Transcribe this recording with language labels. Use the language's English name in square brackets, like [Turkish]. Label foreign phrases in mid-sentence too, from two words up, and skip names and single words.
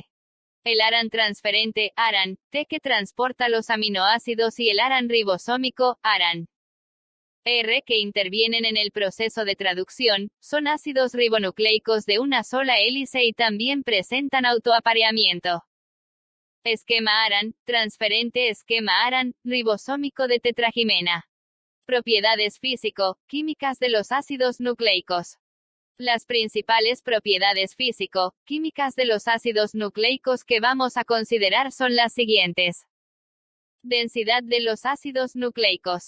[Spanish] El ARN transferente, ARN, T que transporta los aminoácidos y el ARN ribosómico, ARN. R que intervienen en el proceso de traducción, son ácidos ribonucleicos de una sola hélice y también presentan autoapareamiento. Esquema ARAN, transferente esquema ARAN, ribosómico de tetragimena. Propiedades físico-químicas de los ácidos nucleicos. Las principales propiedades físico-químicas de los ácidos nucleicos que vamos a considerar son las siguientes. Densidad de los ácidos nucleicos.